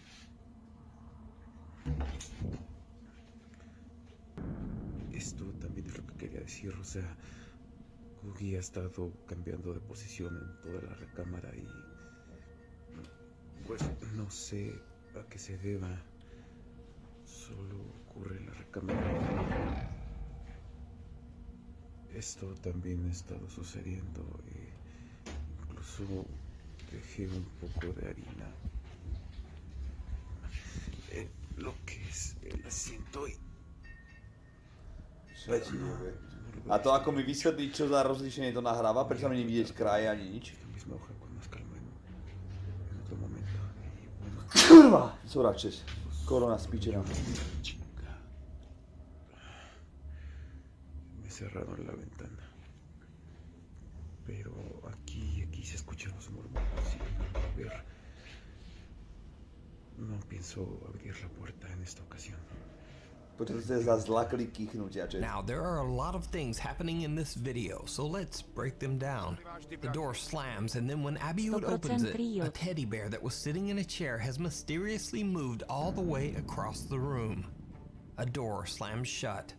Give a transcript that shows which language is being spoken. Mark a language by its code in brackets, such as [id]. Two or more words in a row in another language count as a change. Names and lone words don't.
[es] Esto también es lo que quería decir, o sea, Googie ha estado cambiando de posición en toda la recámara y pues no sé a qué se deba, solo ocurre en la recámara. Esto también ha estado sucediendo, incluso dejé un poco de harina lo que es el asiento y... [sk] A to ako mi vysvetliť, čo za rozlíšenie to nahráva, prečo mi nevidieť kraje ani nič? Kurva! Soračes. Korona spíčená. [es] Me cerraron la ventana. Pero aquí se escuchan los murmullos y a ver, no pienso abrir la puerta en esta ocasión. [en] Now, there are a lot of things happening in this video, so let's break them down. The door slams, and then when Abiud opens it, a teddy bear that was sitting in a chair has mysteriously moved all the way across the room. A door slams shut.